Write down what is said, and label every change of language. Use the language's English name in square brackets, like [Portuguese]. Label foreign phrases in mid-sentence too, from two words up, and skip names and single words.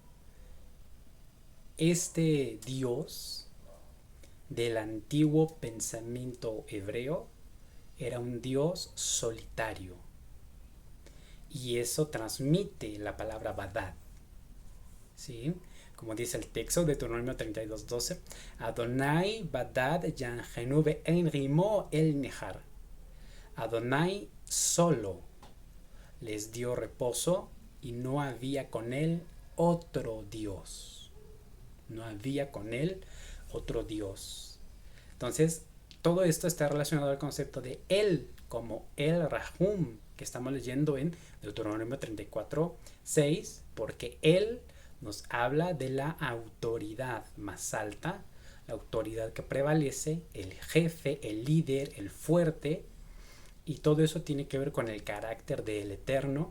[Spanish] Este Dios del antiguo pensamiento hebreo era un Dios solitario. Y eso transmite la palabra badad. ¿Sí? Como dice el texto de Deuteronomio 32:12, [Hebrew] אדני בדד ינחנו ואין עמו אל נכר. [Spanish] Adonai solo les dio reposo y no había con él otro Dios. No había con él otro Dios. Entonces, todo esto está relacionado al concepto de él como el Rahum, que estamos leyendo en Deuteronomio 34:6, porque él nos habla de la autoridad más alta, la autoridad que prevalece, el jefe, el líder, el fuerte, y todo eso tiene que ver con el carácter del Eterno.